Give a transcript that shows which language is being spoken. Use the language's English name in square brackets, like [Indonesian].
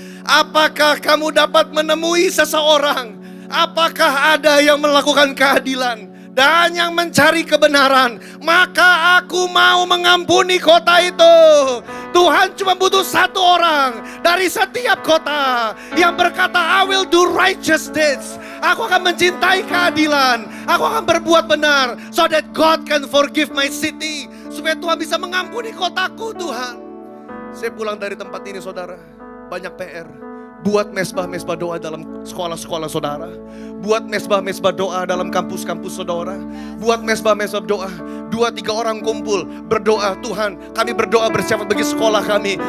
[Indonesian] Apakah kamu dapat menemui seseorang? Apakah ada yang melakukan keadilan dan yang mencari kebenaran? Maka aku mau mengampuni kota itu. Tuhan cuma butuh satu orang dari setiap kota yang berkata, [English] I will do righteous deeds. [Indonesian] Aku akan mencintai keadilan. Aku akan berbuat benar. [English] So that God can forgive my city. [Indonesian] Supaya Tuhan bisa mengampuni kotaku, Tuhan. Saya pulang dari tempat ini, saudara. Banyak PR. Buat mesbah-mesbah doa dalam sekolah-sekolah saudara. Buat mesbah-mesbah doa dalam kampus-kampus saudara. Buat mesbah-mesbah doa. 2-3 orang kumpul berdoa, Tuhan kami berdoa bersyafaat bagi sekolah kami.